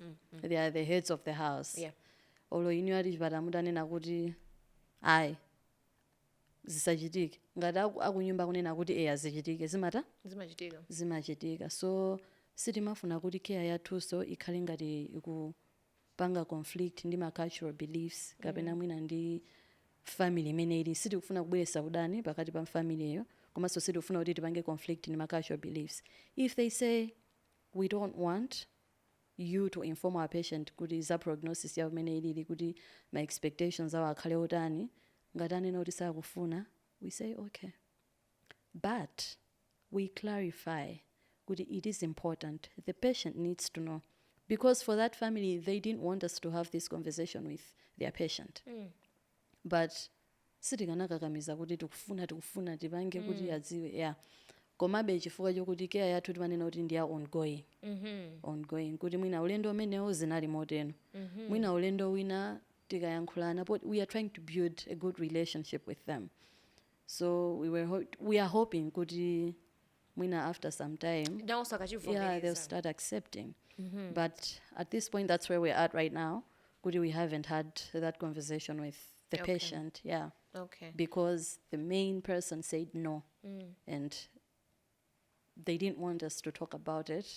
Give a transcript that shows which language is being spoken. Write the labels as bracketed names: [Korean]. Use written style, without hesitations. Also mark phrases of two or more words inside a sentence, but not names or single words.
[English] They are the heads of the house. Yeah. [Nyanja] Olo inu ali chipatala mutanena kuti ayi zisachitike, ngati akunyumba kunena kuti azichitike zimachitika. So sitimafuna kuti care yathunso ikhale ngati ikupanga conflict ndi ma [English] cultural beliefs [Nyanja] kapena mwina ndi family imene ili. Sitikufuna kubweretsa udani pakati pa family iyo, komanso sitikufuna kuti tipange conflict ndi ma [English] cultural beliefs. If they say we don't want you to inform our patient [Nyanja] kuti za prognosis yawo imene ilili, kuti [English] my expectations [Nyanja] awo akhale otani. Ngati anena kuti sakufuna, [English] we say okay, but we clarify kuti it is important, the patient needs to know, because for that family they didn't want us to have this conversation with their patient. [Nyanja] But sitikanakakamiza kuti tikufuna tipange kuti adziwe, yeah. Komabe chifukwa chokuti care yathu timanena kuti ndiya ongoing kuti mwina ulendo umenewo zinali moteno, mwina ulendo wina tikayankhulana, [English] but we are trying to build a good relationship with them. So we are hoping [Nyanja] kuti mwina [English] after some time, yeah, they'll start accepting. But at this point, that's where we're at right now. Kuti we haven't had that conversation with the patient, yeah. Okay. Because the main person said no, and they didn't want us to talk about it.